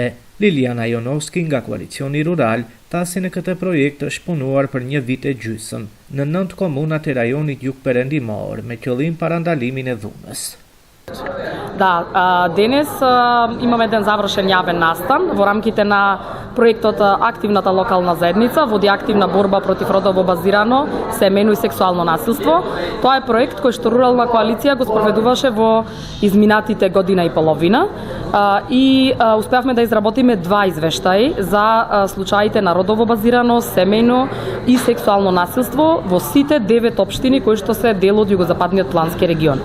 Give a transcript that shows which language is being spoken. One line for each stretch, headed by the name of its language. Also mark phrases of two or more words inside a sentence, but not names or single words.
Albanian: Liliana Jonovski nga Koalicioni Rural tha se në këtë projekt është punuar për 1 vit e gjysmë në 9 komunat e rajonit jug perëndimor me qëllim parandalimin e dhunës.
Macedonian: Да, денес имаме еден завршен јавен настан во рамките на проектот Активната локална заедница води активна борба против родово базирано, семејно и сексуално насилство. Тоа е проект кој што Рурална коалиција го спроведуваше во изминатите година и половина и успеавме да изработиме 2 извештаи за случаите на родово базирано, семејно и сексуално насилство во сите 9 општини кои што се дел од југозападниот плански регион.